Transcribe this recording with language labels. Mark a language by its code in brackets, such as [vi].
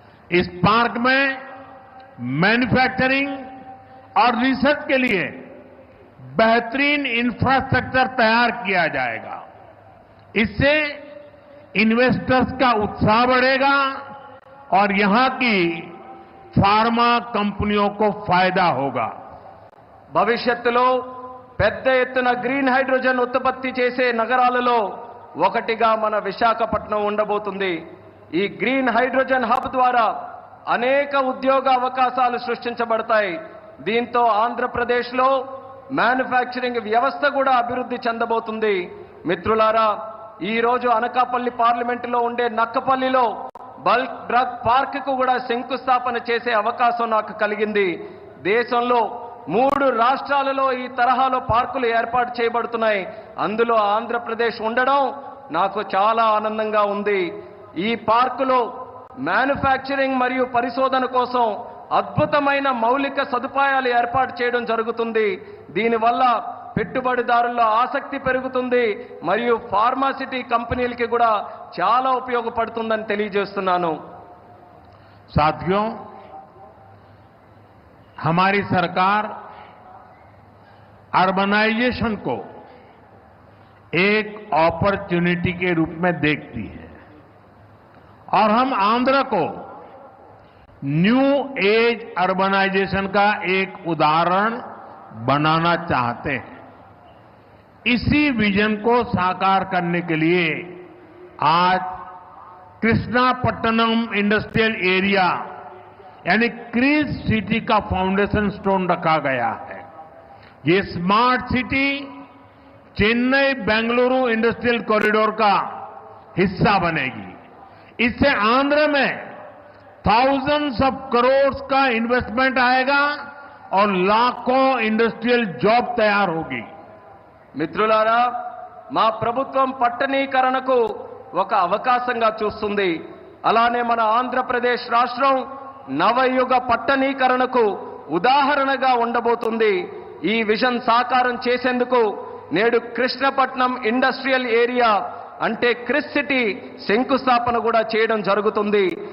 [hi] इस पार्क में मैन्युफैक्चरिंग और रिसर्च के लिए बेहतरीन इंफ्रास्ट्रक्चर तैयार किया जाएगा. इससे इन्वेस्टर्स का उत्साह बढ़ेगा और यहां की फार्मा कंपनियों को फायदा होगा. [te] భవిష్యత్తులో పెద్ద ఎత్తున గ్రీన్ హైడ్రోజన్ ఉత్పత్తి చేసే నగరాలలో ఒకటిగా మన విశాఖపట్నం ఉండబోతుంది. ఈ గ్రీన్ హైడ్రోజన్ హబ్ ద్వారా అనేక ఉద్యోగ అవకాశాలు సృష్టించబడతాయి. దీంతో ఆంధ్రప్రదేశ్లో మ్యానుఫ్యాక్చరింగ్ వ్యవస్థ కూడా అభివృద్ధి చెందబోతుంది. మిత్రులారా, ఈ రోజు అనకాపల్లి పార్లమెంటులో ఉండే నక్కపల్లిలో బల్క్ డ్రగ్ పార్క్ కు కూడా శంకుస్థాపన చేసే అవకాశం నాకు కలిగింది. దేశంలో 3 రాష్ట్రాలలో ఈ తరహాలో పార్కులు ఏర్పాటు చేయబడుతున్నాయి. అందులో ఆంధ్రప్రదేశ్ ఉండడం నాకు చాలా ఆనందంగా ఉంది. ఈ పార్కులో మ్యానుఫ్యాక్చరింగ్ మరియు పరిశోధన కోసం అద్భుతమైన మౌలిక సదుపాయాలు ఏర్పాటు చేయడం జరుగుతుంది. దీనివల్ల పెట్టుబడిదారుల్లో ఆసక్తి పెరుగుతుంది మరియు ఫార్మాసిటీ కంపెనీలకి కూడా చాలా ఉపయోగపడుతుందని తెలియజేస్తున్నాను. [hi] साथियों, हमारी सरकार अर्बनाइजेशन को एक अपॉर्चुनिटी के रूप में देखती है और हम आंध्र को न्यू एज अर्बनाइजेशन का एक उदाहरण बनाना चाहते हैं. इसी विजन को साकार करने के लिए आज कृष्णापट्टनम इंडस्ट्रियल एरिया यानी क्रीज सिटी का फाउंडेशन स्टोन रखा गया है. ये smart city Chennai Bengaluru industrial corridor का हिस्सा बनेगी. इससे आंध्र में [en] thousands of crores [hi] का इन्वेस्टमेंट आएगा और लाखों इंडस्ट्रियल जॉब तैयार होगी. [te] మిత్రులారా, మా ప్రభుత్వం పట్టణీకరణకు ఒక అవకాశంగా చూస్తుంది. అలానే మన ఆంధ్రప్రదేశ్ రాష్ట్రం నవయుగ పట్టణీకరణకు ఉదాహరణగా ఉండబోతుంది. ఈ విజన్ సాకారం చేసేందుకు నేడు కృష్ణపట్నం ఇండస్ట్రియల్ ఏరియా అంటే క్రిస్ సిటీ శంకుస్థాపన కూడా చేయడం జరుగుతుంది.